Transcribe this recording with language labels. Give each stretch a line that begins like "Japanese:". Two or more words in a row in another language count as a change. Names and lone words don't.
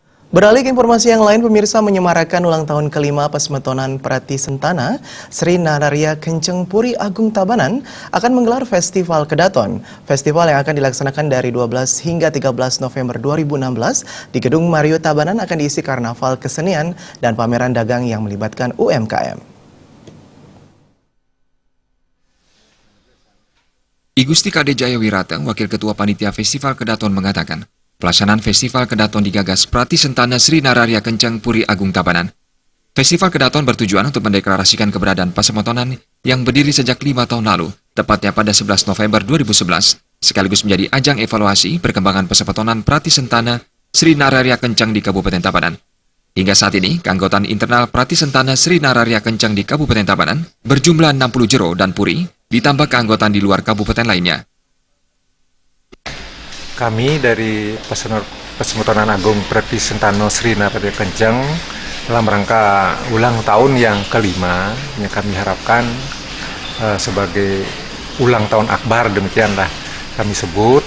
Indonesian: Beralih ke informasi yang lain, pemirsa, menyemarakan ulang tahun kelima Pesmetonan Prati Sentana, Sri Nararia Kenceng Puri Agung Tabanan akan menggelar Festival Kedaton. Festival yang akan dilaksanakan dari 12 hingga 13 November 2016 di Gedung Mario Tabanan akan diisi karnaval kesenian dan pameran dagang yang melibatkan UMKM. I Gusti Kade Jaya Wirata, Wakil Ketua Panitia Festival Kedaton mengatakan, pelaksanaan Festival Kedaton digagas Prati Sentana Sri Nararia Kenceng Puri Agung Tabanan. Festival Kedaton bertujuan untuk mendeklarasikan keberadaan Pesmetonan yang berdiri sejak 5 tahun lalu, tepatnya pada 11 November 2011, sekaligus menjadi ajang evaluasi perkembangan Pesmetonan Prati Sentana Sri Nararia Kenceng di Kabupaten Tabanan. Hingga saat ini, keanggotaan internal Prati Sentana Sri Nararia Kenceng di Kabupaten Tabanan berjumlah 60 jero dan puri, ditambah keanggotaan di luar kabupaten lainnya. Kami dari Pesmetonan Agung Prati Sentana Sri Nararia Kenceng dalam rangka ulang tahun yang kelima, yang kami harapkan sebagai ulang tahun akbar, demikianlah kami sebut.